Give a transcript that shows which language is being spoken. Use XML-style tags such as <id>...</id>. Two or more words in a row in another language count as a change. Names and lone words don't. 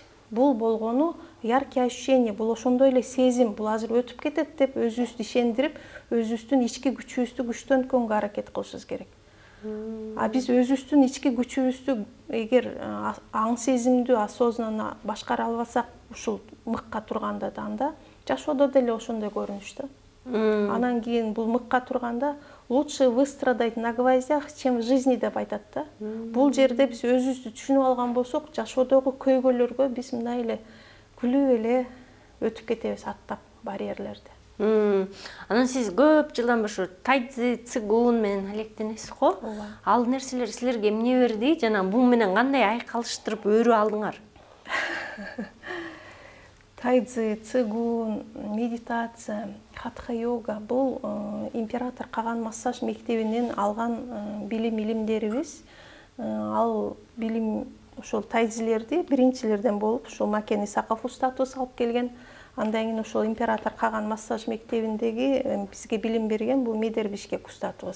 <ky>Бул болгону</ky> <ru>яркий ощущение,</ru> <ky>бул ошондой эле сезим, бул азыр өтүп кетет деп өзүбүздү ишендирип, өзүбүздүн ички күчүбүздү күчтөнткөнгө аракет кылышыбыз керек. Биз өзүбүздүн ички күчүбүздү эгер аң сезимдүү осознанно башкара албасак, ушул мыкка турганда да жашоодо деле ошондой көрүнүш да. Анан кийин бул мыкка турганда</ky> <ru>лучше выстрадать на гвоздях, чем в жизни</ru> <ky>деп айтат да. Бул жерде биз өзүбүздү түшүнүп алган болсок, жашоодогу көйгөйлөргө биз мындай эле күлүп эле өтүп кетебиз, аттап барьерлерди. Анан сиз көп жылдан бери тайцзи, цигун менен алектенесиз го. Ал нерселер силерге эмне берди жана бул менен кандай айкалыштырып өөрүп алдыңар? Тайцзи, цигун, медитация, хатха-йога бул император Каган массаж мектебинен алган билим илимдерибиз. Ал билим ошол тайцзилерди биринчилерден болуп, ошол Макен Исаков устатыбыз алып келген. Андан кийин ошол император Каган массаж мектебиндеги бизге билим берген бул Медер Бишкек устатыбыз.</ky>